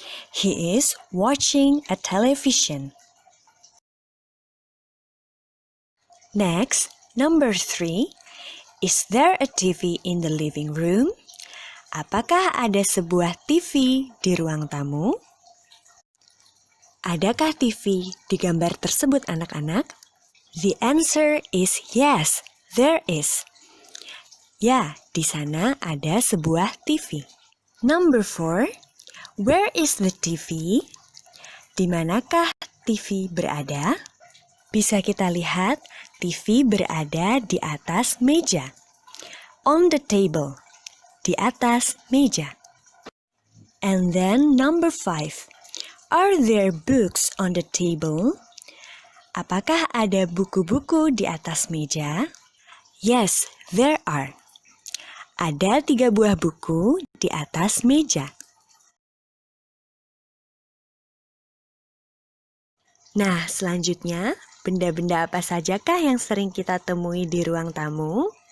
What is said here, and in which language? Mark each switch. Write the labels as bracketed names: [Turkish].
[English] He is watching a television. Next, number 3. Is there a TV in the living room? [Indonesian] Apakah ada sebuah TV di ruang tamu? Adakah TV di gambar tersebut anak-anak? [English] The answer is yes, there is. [Indonesian] Ya, di sana ada sebuah TV. [English] Number 4. Where is the TV? [Indonesian] Di manakah TV berada? Bisa kita lihat, TV berada di atas meja. [English] On the table. [Indonesian] Di atas meja. [English] And then number 5. Are there books on the table? [Indonesian] Apakah ada buku-buku di atas meja? [English] Yes, there are. [Indonesian] Ada 3 buah buku di atas meja. Nah, selanjutnya, benda-benda apa sajakah yang sering kita temui di ruang tamu?